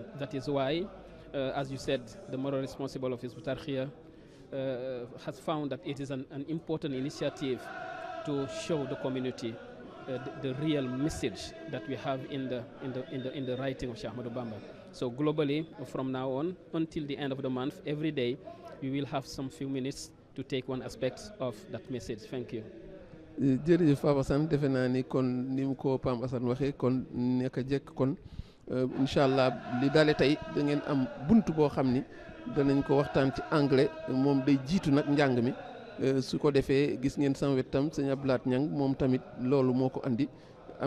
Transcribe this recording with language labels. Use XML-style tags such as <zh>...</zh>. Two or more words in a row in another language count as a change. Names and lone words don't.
<en>That is why, as you said, the moral responsible of Hizb ut-Tarqiyyah has found that it is an important initiative to show the community the real message that we have in the writing of Sheikh Ahmadou Bamba. So globally, from now on until the end of the month, every day we will have some few minutes to take one aspect of that message. Thank you.</en> <wo>jërëjëf Papa Assane defe naa ni kon ni mu ko Pam Assane waxee kon naka jekk kon</wo> <ar>إن شاء الله</ar> <wo>li daale tey da ngeen am bunt boo xam ni danañ ko waxtaan ci anglais moom day jiitu nag njàng mi su ko defee gis ngeen sama wet tam sëñ Abdoulaye Niang moom tamit loolu moo ko andi am</wo>